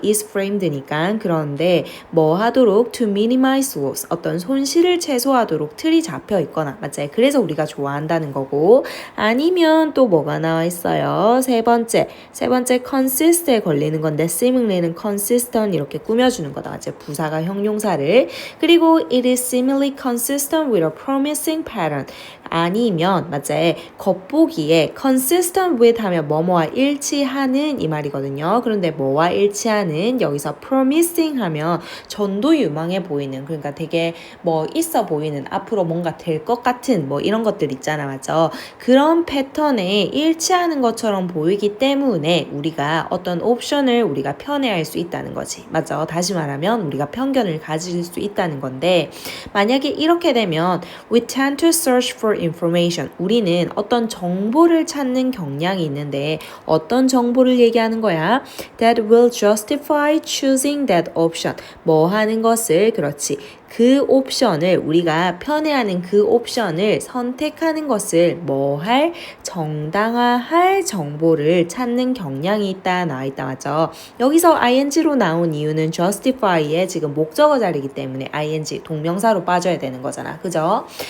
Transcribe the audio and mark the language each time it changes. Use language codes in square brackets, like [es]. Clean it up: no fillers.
[ko] is framed니까 그런데 뭐 하도록 [en] to minimize loss [ko] 어떤 손실을 최소화하도록 틀이 잡혀 있거나 맞지? 그래서 우리가 좋아한다는 거고 아니면 또 뭐가 나와 있어요? 세 번째 consist에 걸리는 건데 seemingly는 consistent 이렇게 꾸며주는 거다. 맞지? 부사가 형용사를 그리고 [en] it is seemingly consistent with a promising pattern [ko] 아니면 맞지? 겉보기에 consistent with 하면 뭐뭐와 일치하는 이 말이거든요. 그런데 뭐와 일치하는 여기서 promising 하면 전도 유망해 보이는 그러니까 되게 뭐 있어 보이는 앞으로 뭔가 될 것 같은 뭐 이런 것들 있잖아. 맞죠? 그런 패턴에 일치하는 것처럼 보이기 때문에 우리가 어떤 옵션을 우리가 편애할 수 있다는 거지. 맞죠? 다시 말하면 우리가 편견을 가질 수 있다는 건데 만약에 이렇게 되면 [en] we tend to search for information. [ko] 우리는 어떤 정보를 찾는 경향이 있는데 어떤 정보를 얘기하는 거야? [en] That will justify choosing that option. [ko] 뭐 하는 것을 그렇지. 그 옵션을 우리가 편애하는 그 옵션을 선택하는 것을 뭐 할? 정당화할 정보를 찾는 경향이 있다 나와 있다. 맞죠? 여기서 ing로 나온 이유는 justify의 지금 목적어 자리이기 때문에 ing 동명사로 빠져야 되는 거잖아. 그죠?